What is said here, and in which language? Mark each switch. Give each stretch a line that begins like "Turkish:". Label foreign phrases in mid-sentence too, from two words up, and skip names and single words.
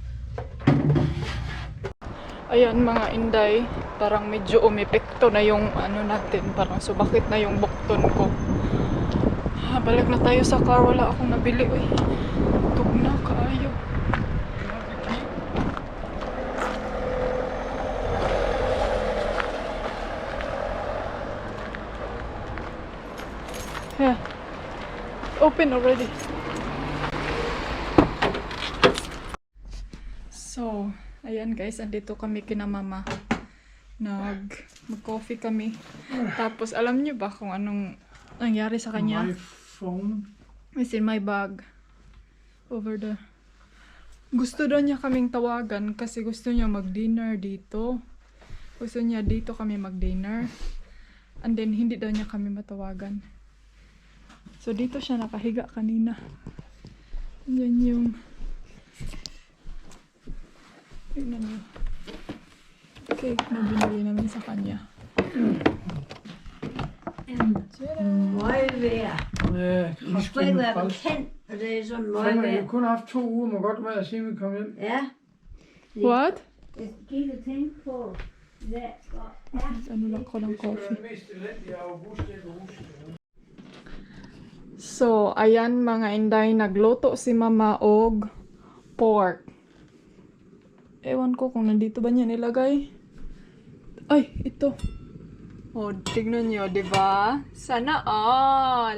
Filipino: Ayan mga inday, parang medyo umepekto na yung ano natin, parang sumakit na yung bukton ko. Balik na tayo sa car, wala akong nabili.
Cebuano: Uy, tugna kaayo.
English: Yeah, open already.
Filipino: So, ayan guys, andito kami kina mama. Mag-coffee kami. Tapos, alam niyo ba kung anong nangyari sa kanya?
English: My phone. It's in my bag. Over there.
Filipino: Gusto daw niya kaming tawagan kasi gusto niya mag-dinner dito. Gusto niya dito kami mag-dinner.
English: And then,
Filipino: hindi daw niya kami matawagan. So, dito siya nakahiga kanina. Yan yung... Tignan niyo. Okay, nabinili namin sa kanya.
Danish: Møg vejr. Ja, Og så ikke være bekendt, og det er sådan møg Kommer vejr. jo kun haft 2 uger, må godt være, siden vi kom hjem. Ja.
English: What?
Danish: Jeg skal give dig tænke på, hvad er
Filipino: Ano lang ko ng coffee.
Danish: Det mest elendige august, jeg kan huske.
Filipino: So, ayan mga inday, nagluto si mama og pork. Ewan ko kung nandito ba niya nilagay. Ay, ito. Oh, tignan niyo, di ba? Sana all.